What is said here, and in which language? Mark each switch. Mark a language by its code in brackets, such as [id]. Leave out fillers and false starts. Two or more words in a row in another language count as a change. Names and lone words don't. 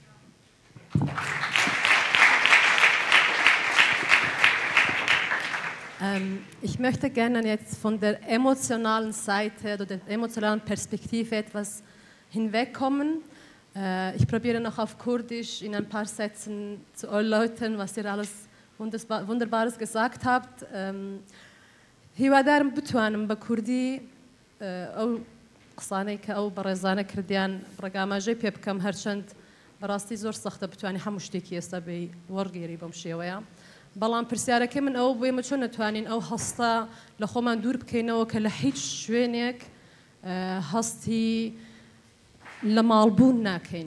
[de] Ich möchte gerne jetzt von der emotionalen Seite oder der emotionalen Perspektive etwas hinwegkommen. Ich probiere noch auf Kurdisch in ein paar Sätzen zu erläutern, was ihr alles Wunderbares gesagt habt. [ckb] هیوادارم بتوانم بە کوردی ئەو قسانەی کە ئەو بەڕێزانە کردیان ڕێگاماژەی پێ بکەم هەرچەند بەڕاستی زۆر سەختە بتوانانی هەموو شتێکی ئێستا بێ وەرگێری بەم شێوەیە. بەڵام پرسیارەکەی من ئەو بووێمە چۆن نەتوانین ئەو هەستە لە خۆمان دوور بکەینەوە کە لە هیچ شوێنێک هەستی لە ماڵبوون ناکەین.